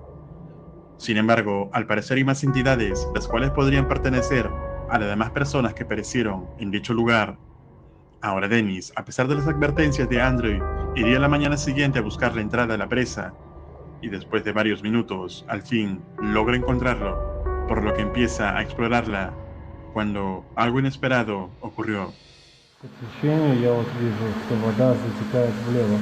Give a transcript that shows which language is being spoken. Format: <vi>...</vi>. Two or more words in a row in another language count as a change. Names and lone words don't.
<es>Sin embargo, al parecer hay más entidades, las cuales podrían pertenecer a las demás personas que perecieron en dicho lugar. Ahora Dennis, a pesar de las advertencias de Andrew, iría la mañana siguiente a buscar la entrada a la presa, y después de varios minutos, al fin, logra encontrarlo, por lo que empieza a explorarla, cuando algo inesperado ocurrió.</es> <ru>Освещение, я вот вижу, что вода затекает влево.</ru>